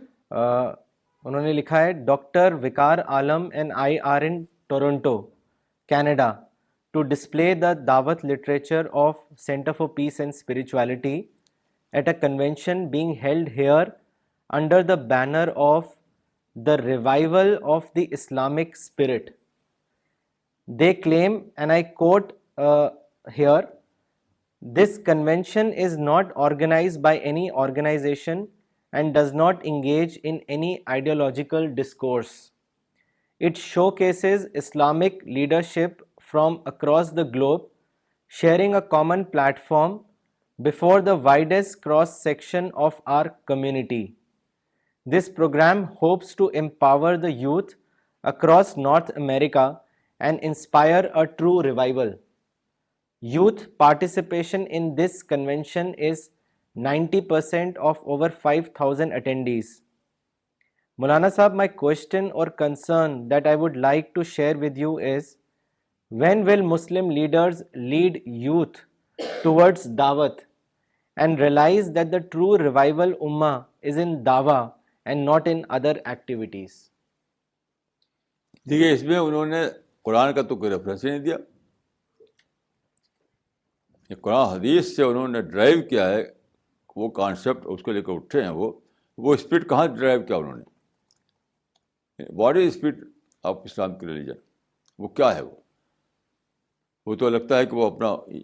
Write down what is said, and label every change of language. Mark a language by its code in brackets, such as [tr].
[ur] انہوں نے لکھا ہے [en] Doctor Waqar Alam and I R in Toronto Canada to display the دعوت literature of centre for peace and spirituality at a convention being held here under the banner of the revival of the Islamic spirit. They claim, and I quote here, this convention is not organized by any organization and does not engage in any ideological discourse. It showcases Islamic leadership from across the globe, sharing a common platform before the widest cross-section of our community. This program hopes to empower the youth across North America and inspire a true revival. Youth participation in this convention is 90% of over 5,000 attendees. Maulana Sahab, my question or concern that I would like to share with you is, when will Muslim leaders lead youth towards dawat and realize that the true revival ummah is in dawah and not in other activities? [ur] دیکھیے, اس میں انہوں نے قرآن کا تو کوئی reference ہی نہیں دیا. یہ قرآن حدیث سے انہوں نے ڈرائیو کیا ہے وہ کانسیپٹ, اس کو لے کر اٹھے ہیں. وہ اسپرٹ کہاں ڈرائیو کیا انہوں نے؟ [en] what is spirit of Islam [ur] کی ریلیجن؟ وہ کیا ہے؟ وہ تو لگتا ہے کہ وہ اپنا